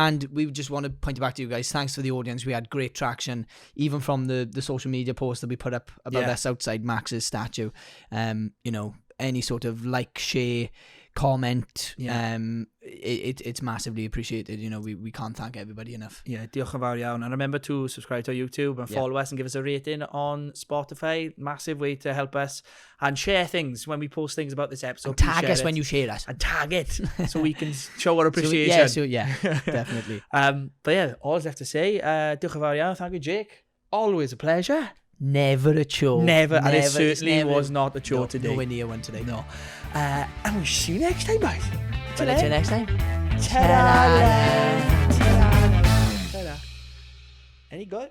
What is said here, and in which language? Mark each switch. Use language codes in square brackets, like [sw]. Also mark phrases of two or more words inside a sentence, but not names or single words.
[en] And we just want to point it back to you guys. Thanks for the audience. We had great traction, even from the social media posts that we put up about us outside Max's statue. You know, any sort of like, share, comment, it's massively appreciated. You know, we can't thank everybody enough. Yeah, [cy] diolch yn fawr iawn. [en] And remember to subscribe to our YouTube and follow us and give us a rating on Spotify. Massive way to help us. And share things when we post things about this episode. And tag us when you share us. And tag it so we can show our appreciation. Yeah, definitely. But yeah, all I have to say, [cy] diolch yn fawr iawn. [en] Thank you, Jake. Always a pleasure. Never a chore. Never, and it It's certainly never- was not a chore no, today. Nowhere near one today. No. And we'll see you next time, guys. Till until next time. Ta-da. Any good?